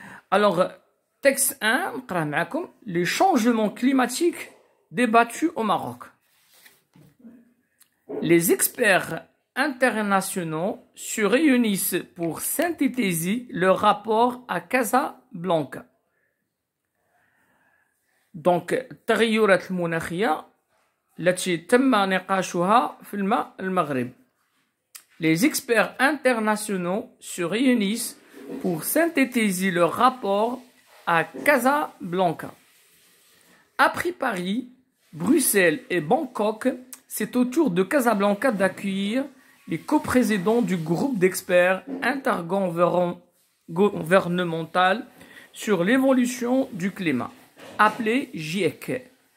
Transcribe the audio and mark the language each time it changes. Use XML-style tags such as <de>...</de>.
<fr>Alors, texte 1, les changements climatiques débattus au Maroc. Les experts internationaux se réunissent pour synthétiser leur rapport à Casablanca.</fr> <ar>Donc, التغيرات المناخية التي تم نقاشها في المغرب.</ar> <fr>Les experts internationaux se réunissent pour synthétiser leur rapport à Casablanca. Après Paris, Bruxelles et Bangkok, c'est au tour de Casablanca d'accueillir les coprésidents du groupe d'experts intergouvernemental sur l'évolution du climat, appelé GIEC.</fr>